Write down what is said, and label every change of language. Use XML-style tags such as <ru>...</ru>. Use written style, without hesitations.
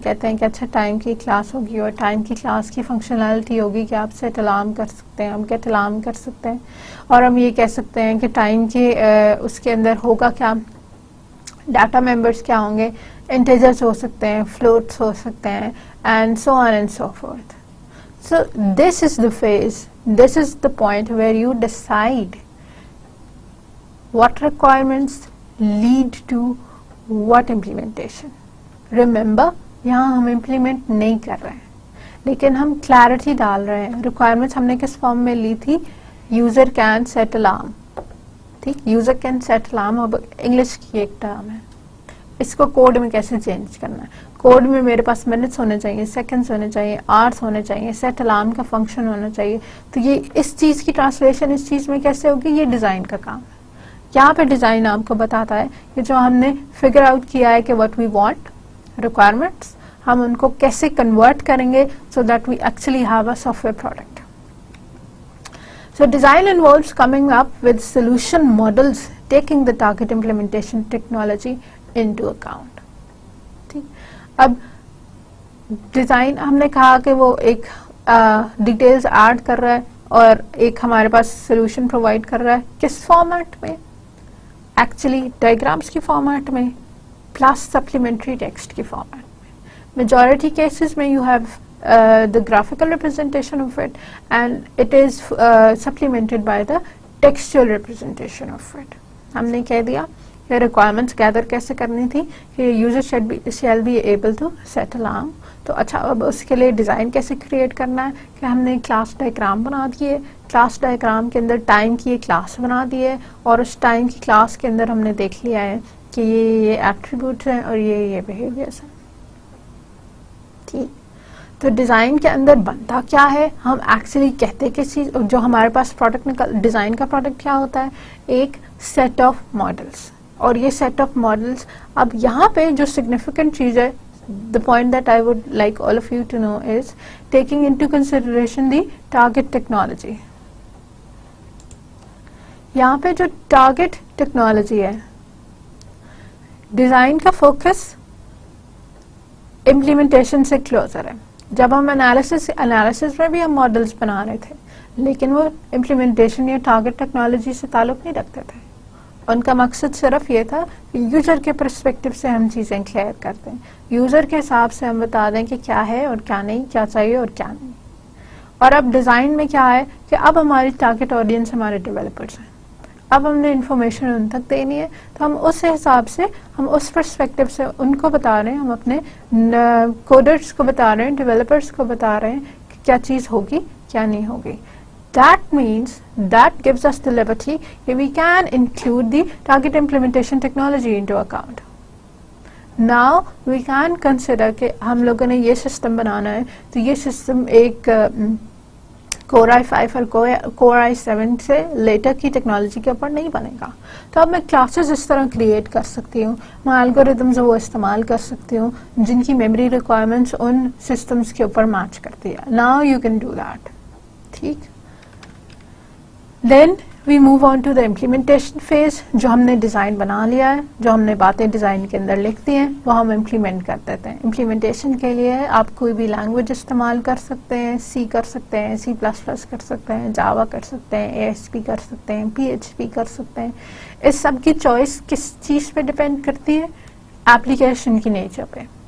<ur>ہم کہتے ہیں کہ اچھا ٹائم کی کلاس ہوگی, اور ٹائم کی کلاس کی فنکشنالٹی ہوگی کہ آپ سیٹ الارم کر سکتے ہیں, ہم گیٹ الارم کر سکتے ہیں, اور ہم یہ کہہ سکتے ہیں کہ ٹائم کے اس کے اندر ہوگا کیا, ڈاٹا ممبرس کیا ہوں گے, انٹیجرز ہو سکتے ہیں, فلوٹس ہو سکتے ہیں,</ur> <en>And so on and so forth. So this is the phase, this is the point where you decide what requirements lead to what implementation.</en> <ur>Remember, یہاں ہم implement نہیں کر رہے ہیں لیکن ہم clarity ڈال رہے ہیں. requirements ہم نے کس فارم میں لی تھی؟</ur> <en>user can set alarm.</en> <ur>ٹھیک,</ur> <en>user can set alarm</en> <ur>اب انگلش کی ایک ٹرم ہے. اس کو کوڈ میں کیسے چینج کرنا ہے. کوڈ میں میرے پاس منٹس ہونے چاہیے, سیکنڈز ہونے چاہیے, آورس ہونے چاہیے, سیٹ الارم کا فنکشن ہونا چاہیے. تو یہ اس چیز کی ٹرانسلیشن اس چیز میں کیسے ہوگی, یہ ڈیزائن کا کام ہے. یہاں پہ ڈیزائن آپ کو بتاتا ہے کہ جو ہم نے فگر آؤٹ کیا ہے کہ</ur> <en>what we want,</en> <ur>ریکوائرمنٹس, ہم ان کو کیسے کنورٹ کریں گے</ur> <en>So that we actually have a software product. So design involves coming up with solution models taking the target implementation technology into account.</en> <ur>ٹھیک, اب ڈیزائن ہم نے کہا کہ وہ ایک ڈیٹیلز ایڈ کر رہا ہے اور ایک ہمارے پاس سولوشن پرووائڈ کر رہا ہے. کس فارمیٹ میں؟ ایکچولی ڈائیگرامس کی فارمیٹ میں پلس سپلیمنٹری ٹیکسٹ کی فارمیٹ میں. میجورٹی کیسز میں</ur> <en>You have the graphical representation of it and it is supplemented by the textual representation of it.</en> <ur>ہم نے کہہ دیا کہ requirements gather کیسے کرنی تھی کہ</ur> <en>user shall be able to set alarm.</en> <ur>تو اچھا, اب اس کے لیے ڈیزائن کیسے کریٹ کرنا ہے کہ ہم نے کلاس ڈائیگرام بنا دیے, کلاس ڈائیگرام کے اندر ٹائم کی ایک کلاس بنا دی ہے اور اس ٹائم کی کلاس کے اندر ہم نے دیکھ لیا ہے کہ یہ ایٹریبیوٹس ہیں اور یہ بیہیویئرس ہیں. ٹھیک, تو ڈیزائن کے اندر بنتا کیا ہے, ہم ایکچولی کہتے کس چیز, جو ہمارے پاس پروڈکٹ ڈیزائن کا پروڈکٹ کیا ہوتا ہے, ایک سیٹ آف ماڈلس. اور یہ سیٹ آف ماڈلس, اب یہاں پہ جو سگنیفیکنٹ چیز ہے,</ur> <en>the point that I would like all of you to know is taking into consideration the target technology.</en> <ur>یہاں پہ جو ٹارگٹ ٹیکنالوجی ہے, ڈیزائن کا فوکس امپلیمنٹیشن سے کلوزر ہے. جب ہم انالیسس میں بھی ہم ماڈلس بنا رہے تھے لیکن وہ امپلیمنٹیشن یا ٹارگٹ ٹیکنالوجی سے تعلق نہیں رکھتے تھے. ان کا مقصد صرف یہ تھا کہ یوزر کے پرسپیکٹو سے ہم چیزیں کلیئر کرتے ہیں, یوزر کے حساب سے ہم بتا دیں کہ کیا ہے اور کیا نہیں, کیا چاہیے اور کیا نہیں. اور اب ڈیزائن میں کیا ہے کہ اب ہماری ٹارگٹ آڈینس ہمارے ڈیولپرز ہیں, اب ہم نے انفارمیشن ان تک دینی ہے, تو ہم اس حساب سے ہم اس پرسپیکٹو سے ان کو بتا رہے ہیں, ہم اپنے کوڈرز کو بتا رہے ہیں, ڈیولپرز کو بتا رہے ہیں کہ کیا چیز ہوگی کیا نہیں ہوگی.</ur> <en>That means that gives us the liberty that we can include the target implementation technology into account. Now we can consider</en> <ur>کہ ہم لوگوں نے یہ سسٹم بنانا ہے تو یہ سسٹم ایک Core i5 اور Core i7 سے لیٹر کی ٹیکنالوجی کے اوپر نہیں بنے گا. تو اب میں کلاسز اس طرح کریٹ کر سکتی ہوں, میں الگوریتمز وہ استعمال کر سکتی ہوں جن کی میموری ریکوائرمنٹس ان سسٹمز کے اوپر میچ کرتی ہے.</ur> <en>Now you can do that. ٹھیک, then we move on to the implementation phase.</en> <ur>جو ہم نے ڈیزائن بنا لیا ہے, جو ہم نے باتیں ڈیزائن کے اندر لکھ دی ہیں وہ ہم امپلیمنٹ کر دیتے ہیں. امپلیمنٹیشن کے لیے آپ کوئی بھی لینگویج استعمال کر سکتے ہیں, سی کر سکتے ہیں, C++ کر سکتے ہیں, جاوا کر سکتے ہیں, ASP کر سکتے ہیں, PHP کر سکتے ہیں. اس سب کی چوائس کس چیز پہ ڈپینڈ کرتی ہے, ایپلیکیشن کی نیچر پہ.</ur>